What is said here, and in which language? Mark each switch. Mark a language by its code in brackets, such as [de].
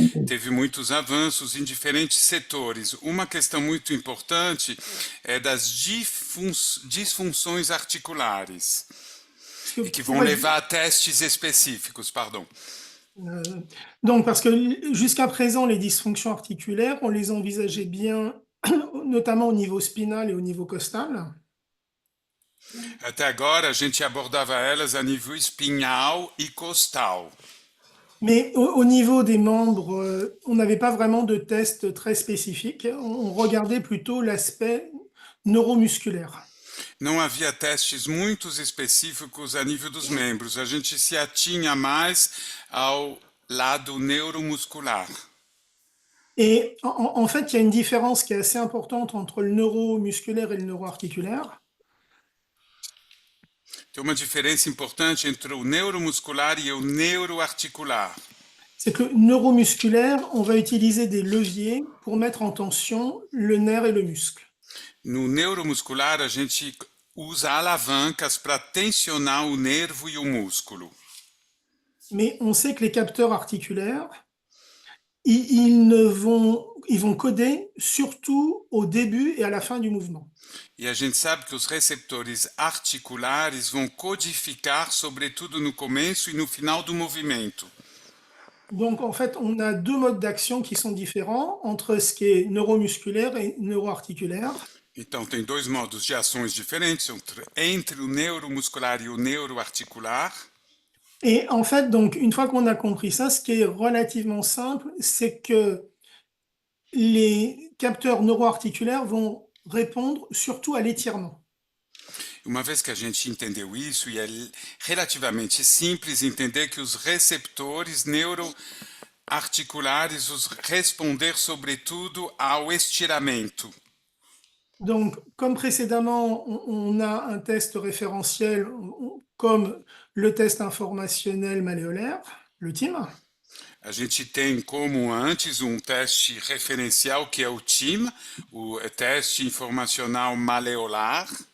[pt] Teve muitos avanços em diferentes setores. Uma questão muito importante é das disfunções articulares [fr] Parce que [pt] e que vão [fr] pour être- [pt] levar a testes específicos, pardon. [fr] euh, donc, parce que jusqu'à présent, les dysfonctions articulaires, on les envisageait bien, notamment au niveau spinal et au niveau costal. [pt] Até agora a gente abordava elas a nível espinhal e costal. [fr] Mais au niveau des membres, on n'avait pas vraiment de test très spécifique. On regardait plutôt l'aspect neuromusculaire. [pt] Não havia testes muito específicos a nível dos membros. A gente se atinha mais ao lado neuromuscular. [fr] Et en fait, il y a une différence qui est assez importante entre le neuromusculaire et le neuroarticulaire. [pt] Tem uma diferença importante entre o neuromuscular e o neuroarticular. [fr] C'est que le neuromusculaire, on va utiliser des leviers pour mettre en tension le nerf et le muscle. [pt] No neuromuscular, a gente usa alavancas para tensionar o nervo e o músculo. [fr] Mais on sait que les capteurs articulaires, ils vont coder surtout au début et à la fin du mouvement. [pt] E a gente sabe que os receptores articulares vão codificar, sobretudo no começo e no final do movimento. [fr] Donc, en fait, on a deux modes d'action qui sont différents entre ce qui est neuromusculaire et neuroarticulaire. [pt] Então, tem dois modos de ações diferentes entre o neuromuscular e o neuroarticular. [fr] Et en fait, donc, une fois qu'on a compris ça, ce qui est relativement simple, c'est que les capteurs neuroarticulaires vont répondre surtout à l'étirement. [pt] Uma vez que a gente entendeu isso, e é relativamente simples entender que os receptores neuroarticulares os responder sobretudo ao estiramento. [fr] Donc, comme précédemment, on a un test référentiel comme le test informationnel malléolaire, le TIM. [pt] A gente tem como antes um teste referencial que é o TIM, o teste informacional maleolar.